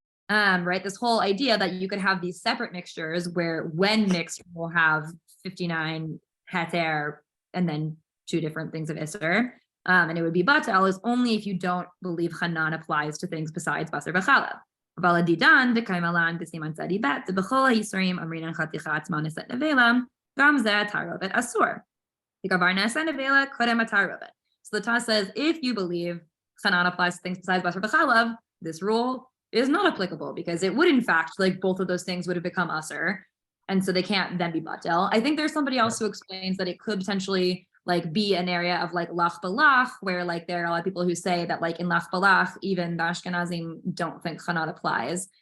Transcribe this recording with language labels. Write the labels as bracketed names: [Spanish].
[English] Right, this whole idea that you could have these separate mixtures where when mixed will have 59 heter and then 2 different things of isser, and it would be batel is only if you don't believe Hanan applies to things besides basar v'chalav. [Hebrew] אבל הדידן וקיימלן בסימן צדי ב' ובכל היסורים אמרינן חתיכה עצמה נעשית נבלה, גם זה התערובת אסור. וכבר נעשה נבלה קודם התערובת. [English] So the Taz says, if you believe Chanan applies to things besides Basar B'chalav, this rule is not applicable because it would in fact, like both of those things would have become Asur. And so they can't then be Batel. I think there's somebody else who explains that it could potentially like be an area of like Lach Balach, where like there are a lot of people who say that like in Lach Balach, even the Ashkenazim don't think Chanan applies.